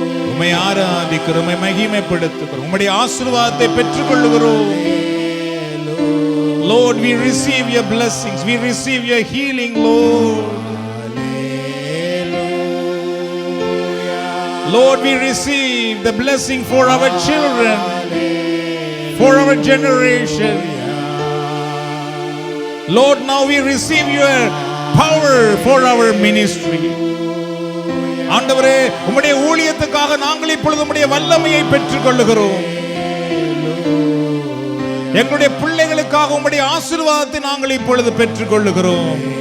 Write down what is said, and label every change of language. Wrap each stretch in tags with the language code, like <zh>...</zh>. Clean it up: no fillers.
<ta>உம்மை ஆராதிக்கிறோம், உம்மை மகிமைப்படுத்துகிறோம், உம்முடைய ஆசீர்வாதத்தை பெற்றுக்கொள்ளுகிறோம்.</ta> <en>Lord, we receive your blessings, we receive your healing, Lord. Lord, we receive make the blessing for our children, for our generation. Lord, now we receive your power for our ministry.</en> <ta>ஆண்டவரே, உம்முடைய ஊழியத்துக்காக நாங்கள் இப்பொழுது உம்முடைய வல்லமையை பெற்றுக் கொள்ளுகிறோம். எங்களுடைய பிள்ளைகளுக்காக உம்முடைய ஆசீர்வாதத்தை நாங்கள் இப்பொழுது பெற்றுக் கொள்ளுகிறோம்.</ta>